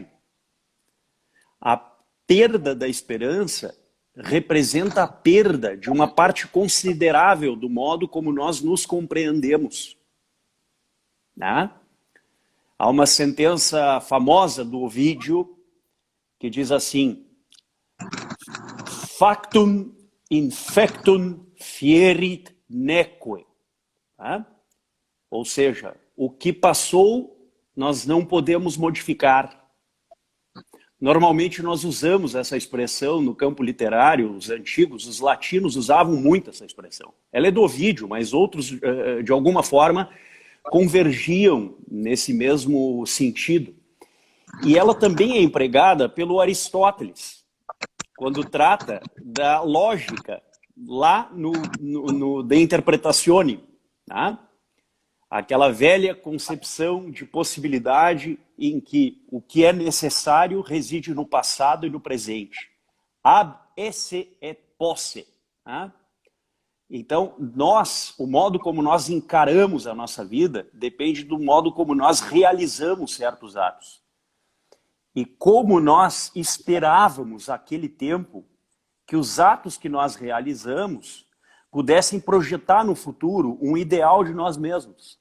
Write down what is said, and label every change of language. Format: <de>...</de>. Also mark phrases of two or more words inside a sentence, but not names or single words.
<pt>A perda da esperança representa a perda de uma parte considerável do modo como nós nos compreendemos. Né? Há uma sentença famosa do Ovídio que diz assim:</pt> <la>factum infectum fierit neque.</la> <pt>Tá? Ou seja, o que passou nós não podemos modificar. Normalmente nós usamos essa expressão no campo literário, os antigos, os latinos usavam muito essa expressão. Ela é do Ovídio, mas outros, de alguma forma, convergiam nesse mesmo sentido. E ela também é empregada pelo Aristóteles, quando trata da lógica, lá no De Interpretatione, tá? Aquela velha concepção de possibilidade em que o que é necessário reside no passado e no presente.</pt> <la>Ab esse et posse.</la> <pt>Tá? Então, o modo como nós encaramos a nossa vida depende do modo como nós realizamos certos atos. E como nós esperávamos aquele tempo que os atos que nós realizamos pudessem projetar no futuro um ideal de nós mesmos.</pt>